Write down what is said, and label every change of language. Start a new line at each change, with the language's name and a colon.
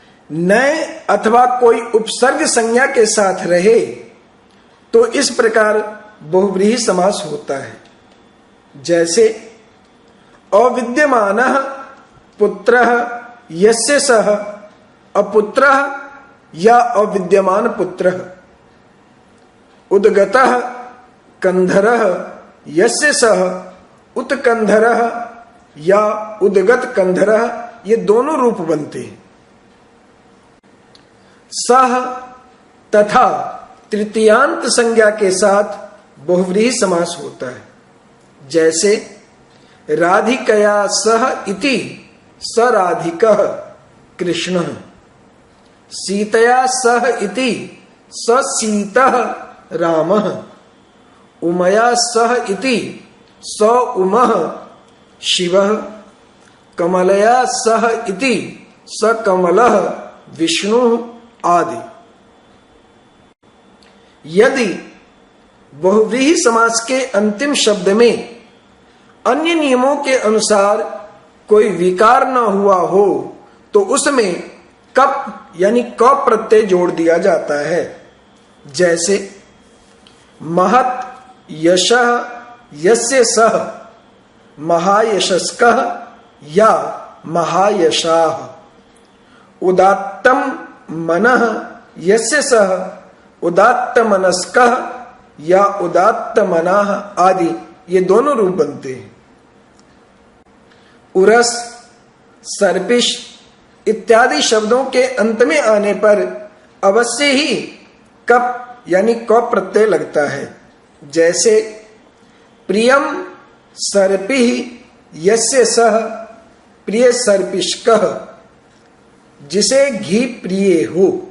Hindi: नए अथवा कोई उपसर्ग संज्ञा के साथ रहे तो इस प्रकार बहुव्रीहि समास होता है।
Sanskrit: जैसे अविद्यमानः पुत्रः यस्य सः अपुत्रः या अविद्यमान पुत्रः, उद्गतः कंधरः यस्य सः उत्कंधरः या उद्गत कंधरः,
Hindi: ये दोनों रूप बनते हैं। सह तथा तृतीयांत संज्ञा के साथ बहुव्रीहि समास होता है।
Sanskrit: जैसे राधिकया सह इति स राधिकः कृष्णः, सीतया सह इति स सीतः रामः, उमया सह इति स उमः शिवः, कमलया सह इति स कमलः विष्णुः आदि।
Hindi: यदि बहुव्रीहि समास के अंतिम शब्द में अन्य नियमों के अनुसार कोई विकार न हुआ हो तो उसमें कप यानी क प्रत्यय जोड़ दिया जाता है।
Sanskrit: जैसे महत् यशः यस्य सः महायशस्कः या महायशाः, उदात्तम मनः यस्य सः उदात्तमनस्कः या उदात्तमनाः आदि,
Hindi: ये दोनों रूप बनते हैं। उरस, सर्पिश इत्यादि शब्दों के अंत में आने पर अवश्य ही कप यानी क प्रत्यय लगता है।
Sanskrit: जैसे प्रियम सर्पिः यस्य सः प्रिय सर्पिष्कः,
Hindi: जिसे घी प्रिय हो।